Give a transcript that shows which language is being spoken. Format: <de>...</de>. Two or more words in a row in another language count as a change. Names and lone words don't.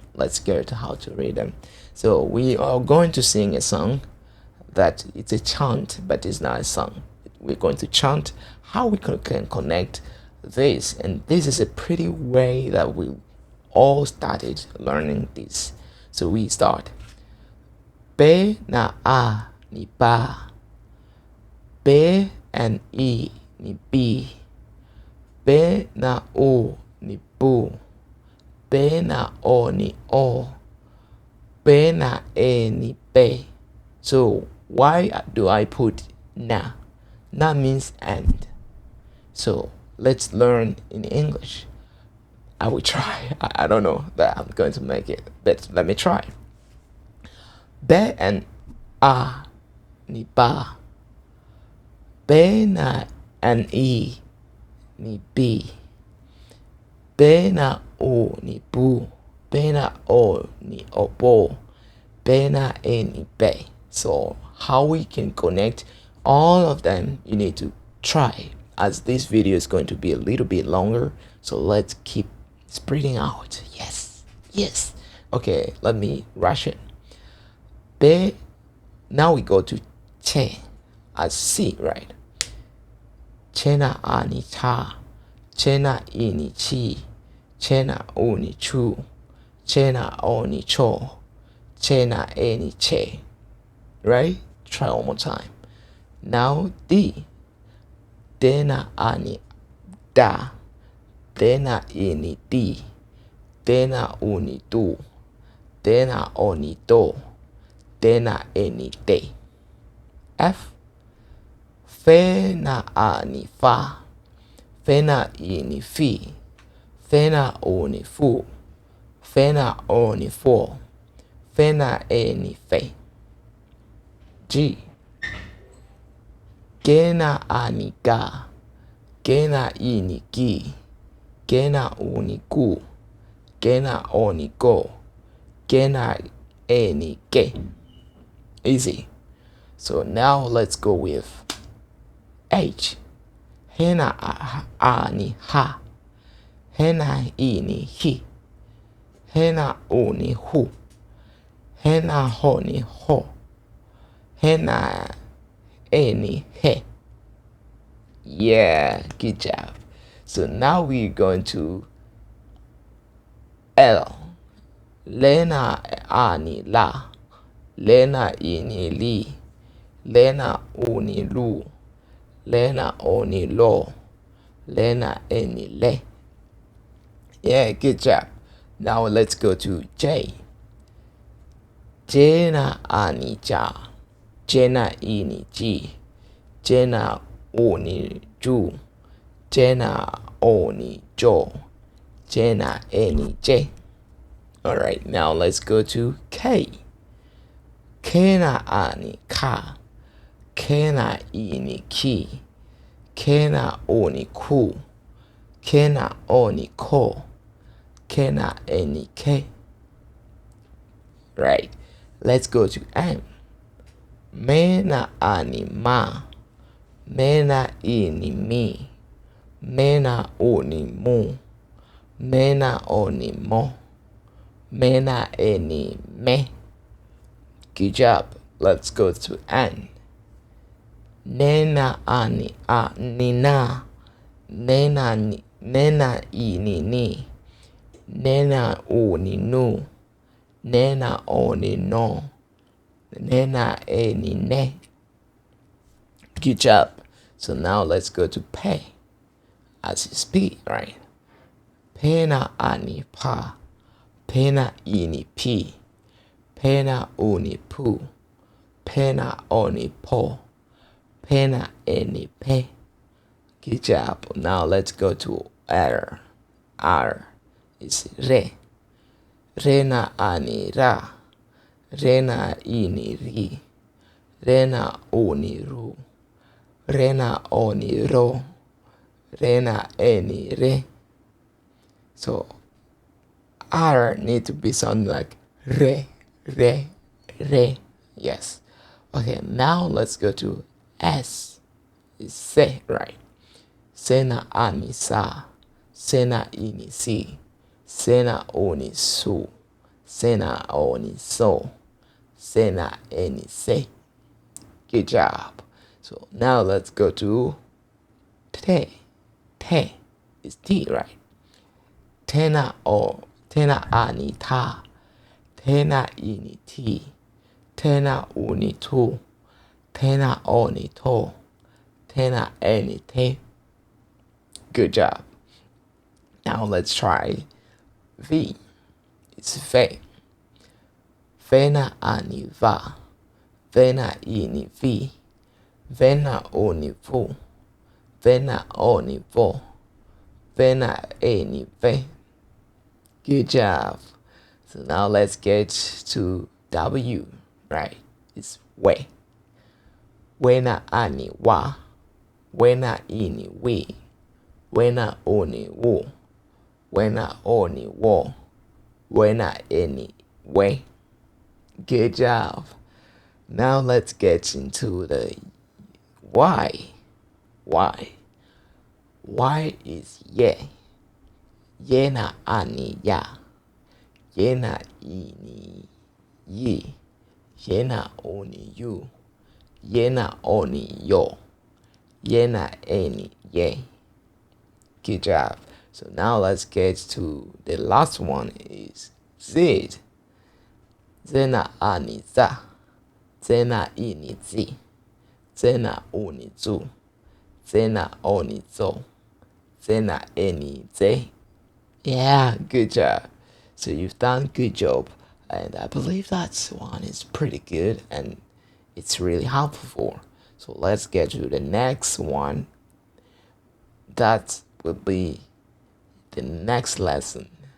<en>Let's get how to read them. So we are going to sing a song that it's a chant, but it's not a song. We're going to chant how we can connect this, and this is a pretty way that we all started learning this.</en> <sw>So we start. Be na a ni ba. Be and e ni b. Be na o ni bu. Be na o ni o. Be na e ni be.</sw> <en>So why do I put na? Na means and. So let's learn in English. I will try. I don't know that I'm going to make it, but let me try.</en> <sw>Be and a ni ba. Be na and e ni b. Be na o ni bu. Be na o ni obo. Be na e ni be.</sw> <en>So how we can connect all of them, you need to try, as this video is going to be a little bit longer. So let's keep spreading out. Yes. Okay, let me rush it. Be. Now we go to che as C, right?</en> <sw>Chena ani cha. Chena ini chi. Chena oni chu. Chena oni cho. Chena eni che.</sw> <en>Right? Try one more time. Now D.</en> <sw>Dena ani da. Dena ini di. Dena uni du. Dena oni do. Dena eni de. F. Fe na ani fa. Fe na ini fi. Fe na oni fu. Fe na oni fo. Fe na eni fe. G. Gena ani ga. Gena ini gi. Gena uni gu. Gena oni go. Gena eni ge.</sw> <en>Easy. So now let's go with H.</en> <sw>Hena ani ha. Hena ini hi. Hena uni hu. Hena honi ho. Hena eni he.</sw> <en>Yeah, good job. So now we're going to L.</en> <sw>Lena ani la. Lena ini li. Lena uni lu. Lena oni lo. Lena eni le.</sw> <en>Yeah, good job. Now let's go to J.</en> <sw>Jena ani ja. Jena ini ji. Jena oni ju. Jena oni jo. Jena eni j.</sw> <en>Alright, now let's go to K.</en> <sw>Kena ani ka. Kena ini ki. Kena oni ku. Kena oni ko. Kena eni ke.</sw> <en>Right. Let's go to M.</en> <sw>Mena ani ma. Mena ini mi. Mena oni mu. Mena oni mo. Mena eni me.</sw> <en>Good job. Let's go to N.</en> <sw>Nena ani a nina. Nena ini ni. Nena oni nu. Nena oni no. Nena eni ne.</sw> <en>Good job. So now let's go to P. As is P, right?</en> <sw>Pena ani pa. Pena ini pi. Pena uni pu. Pena oni po. Pena eni pe.</sw> <en>Good job. Now let's go to R. R is re.</en> <sw>Rena ani ra. Rena ini ri. Rena uni ru. Rena oni ro. Rena eni re.</sw> <en>So R need to be sound like re, re, re. Yes. Okay, now let's go to S. Is se, right?</en> <sw>Sena ani sa. Sena ini si. Sena oni su. Sena oni so. Sena eni se.</sw> <en>Good job. So now let's go to te. Te is T, right?</en> <sw>Tena ani ta. Tena ini ti. Tena uni tu. Tena oni to. Tena eni te.</sw> <en>Good job. Now let's try V. It's ve.</en> <sw>Vena ani va. Vena ini vi. Vena oni vu. Vena oni vo. Vena eni ve.</sw> <en>Good job. So now let's get to W, right? It's we.</en> <sw>Wena ani wa. Wena ini we. Wena oni wo. Wena oni wo. Wena any way.</sw> <en>Good job. Now let's get into the why. Why? Why is ye?</en> <sw>Yena ani ya. Yena ini ye. Yena oni you. Yena oni yo. Yena any ye.</sw> <en>Good job. So now let's get to the last one is Z.</en> <sw>Zena ani za. Zena ini zi. Zena oni zu. Zena oni zo. Zena any ze.</sw> <en>Yeah, good job. So you've done good job. And I believe that one is pretty good and it's really helpful. So let's get to the next one. That will be the next lesson.</en>